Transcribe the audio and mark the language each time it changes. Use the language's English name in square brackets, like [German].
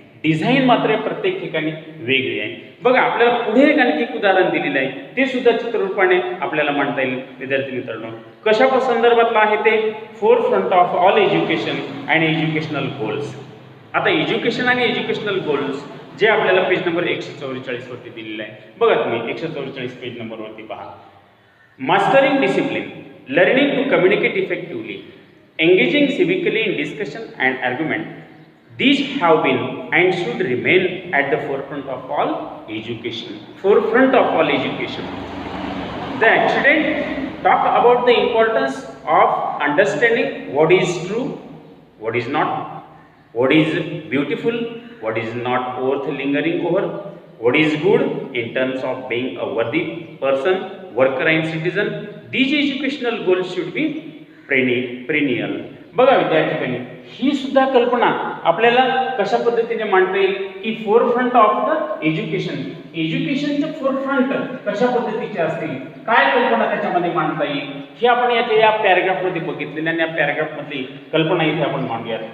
[Marathi] Design मात्र प्रत्येक ठिकाणी वेगळी आहे. बघा आपल्याला पुढे एक आणखी एक उदाहरण दिलेलं आहे, ते सुद्धा चित्ररूपाने आपल्याला मांडता येईल विद्यार्थी मित्रांनो. कशा संदर्भातलं आहे ते, [English] Forefront of all education and educational goals. [Marathi] आता एज्युकेशन आणि एज्युकेशनल गोल्स जे आपल्याला पेज नंबर 144 वरती दिलेलं आहे. बघा तुम्ही 144 पेज नंबरवरती पहा. [English] Mastering discipline, learning to communicate effectively, engaging civically in discussion and argument. These have been and should remain at the forefront of all education. Forefront of all education. The accident talk about the importance of understanding what is true, what is not, what is beautiful, what is not worth lingering over, what is good in terms of being a worthy person, worker and citizen. These educational goals should be perennial. [Marathi] बघा विद्यार्थ्यांनी ही सुद्धा कल्पना आपल्याला कशा पद्धतीने मांडता येईल की [English] forefront of the education, [Marathi] एज्युकेशनचे forefront कशा पद्धतीचे असतील, काय कल्पना त्याच्यामध्ये मांडता येईल हे आपण या पॅराग्राफ मध्ये बघितलेल्या आणि या पॅराग्राफ मधली कल्पना इथे आपण मांडूयात.